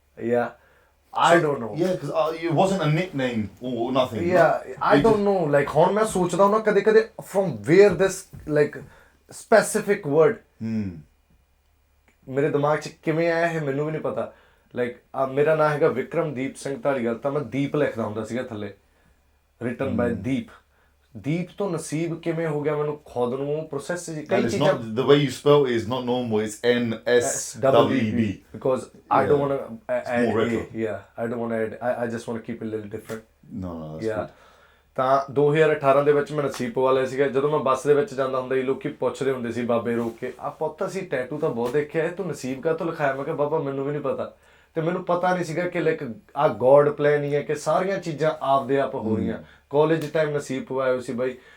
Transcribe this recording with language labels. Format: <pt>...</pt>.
<en>Yeah. I don't know. Yeah, because it wasn't a nickname or nothing. Yeah, I don't know. Like</en> <pa>ਹੁਣ ਮੈਂ ਸੋਚਦਾ ਹਾਂ ਨਾ ਕਦੇ</pa> <en>from where this like specific word</en> <pa>ਮੇਰੇ ਦਿਮਾਗ 'ਚ ਕਿਵੇਂ ਆਇਆ ਹੈ ਮੈਨੂੰ ਵੀ ਨਹੀਂ ਪਤਾ। ਲਾਈਕ ਮੇਰਾ ਨਾਮ ਹੈਗਾ ਵਿਕਰਮਦੀਪ ਸਿੰਘ ਧਾਲੀਵਾਲ, ਤਾਂ ਮੈਂ ਦੀਪ ਲਿਖਦਾ ਹੁੰਦਾ ਸੀਗਾ ਥੱਲੇ, ਰਿਟਨ ਬਾਈ ਦੀਪ ਤੋਂ ਨਸੀਬ ਕਿਵੇਂ ਹੋ ਗਿਆ ਮੈਨੂੰ ਖੁਦ ਨੂੰ ਪ੍ਰੋਸੈਸ ਜੀ ਕਈ ਚੀਜ਼ਾਂ।</pa> <en>The way you spell it is not normal. It's NSEEB. Because I don't want to add A. Yeah, I don't want to add. I just want to keep it a little different. No, that's good.</en> <pa>ਤਾਂ 2018 ਦੇ ਵਿੱਚ ਮੈਂ ਨਸੀਬ ਪਵਾ ਲਿਆ ਸੀਗਾ। ਜਦੋਂ ਮੈਂ ਬੱਸ ਦੇ ਵਿੱਚ ਜਾਂਦਾ ਹੁੰਦਾ ਸੀ ਲੋਕੀ ਪੁੱਛਦੇ ਹੁੰਦੇ ਸੀ ਬਾਬੇ ਰੋਕ ਕੇ, ਆ ਪੁੱਤ ਅਸੀਂ ਟੈਟੂ ਤਾਂ ਬਹੁਤ ਦੇਖਿਆ, ਤੂੰ ਨਸੀਬ ਕਾਹਤੋਂ ਲਿਖਾਇਆ? ਮੈਂ ਕਿਹਾ ਬਾਬਾ ਮੈਨੂੰ ਵੀ ਨਹੀਂ ਪਤਾ, ਤੇ ਮੈਨੂੰ ਪਤਾ ਨਹੀਂ ਸੀਗਾ ਕਿ ਲਾਈਕ ਆ ਗੋਡ ਪਲਾਨ ਹੀ ਹੈ ਕਿ ਸਾਰੀਆਂ ਚੀਜ਼ਾਂ ਆਪਦੇ ਆਪ ਹੋ ਰਹੀਆਂ। ਕਾਲਜ ਟਾਈਮ ਨਸੀਬ ਪਵਾਇਆ ਸੀ ਬਾਈ,</pa>